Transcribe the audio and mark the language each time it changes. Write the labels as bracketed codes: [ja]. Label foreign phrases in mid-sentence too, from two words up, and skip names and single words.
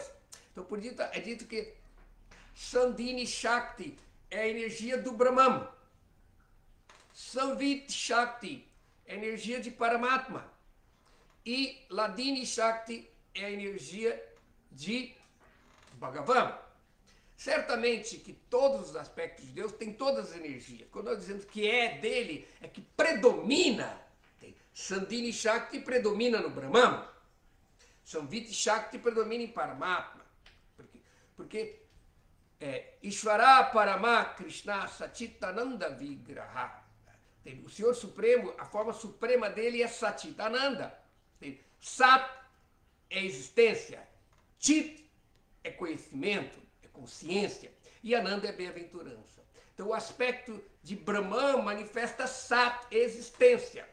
[pt] Então, é dito que Sandhini Shakti é a energia do Brahman, Samviti Shakti é a energia de Paramatma e Ladini Shakti é a energia de Bhagavan. Certamente que todos os aspectos de Deus têm todas as energias. Quando nós dizemos que é dele, é que predomina. Sandhini Shakti predomina no Brahman. Samviti Shakti predomina em Paramatma. Porque [sa] ईश्वर परम कृष्ण सच्चिदानन्द विग्रह. [pt] O Senhor Supremo, a forma suprema dele é Satchitananda. Sat é existência. Chit é conhecimento, é consciência. E Ananda é bem-aventurança. Então o aspecto de Brahman manifesta Sat, existência.